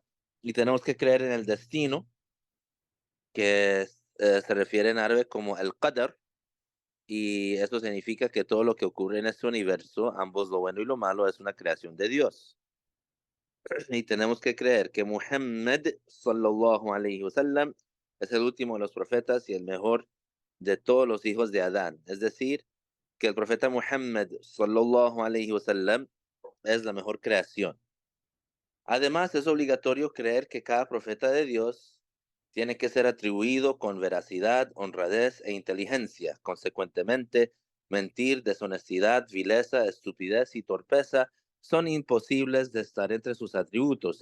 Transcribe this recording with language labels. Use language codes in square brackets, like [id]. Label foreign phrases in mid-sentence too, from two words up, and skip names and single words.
[es] Y tenemos que creer en el destino, que se refiere en árabe como el qadar, y eso significa que todo lo que ocurre en este universo, ambos lo bueno y lo malo, es una creación de Dios. Y tenemos que creer que Muhammad [ar] صلى الله عليه وسلم [es] es el último de los profetas y el mejor de todos los hijos de Adán. Es decir, que el profeta Muhammad [ar] صلى الله عليه وسلم [es] es la mejor creación. Además, es obligatorio creer que cada profeta de Dios tiene que ser atribuido con veracidad, honradez e inteligencia. Consecuentemente, mentir, deshonestidad, vileza, estupidez y torpeza son imposibles de estar entre sus atributos.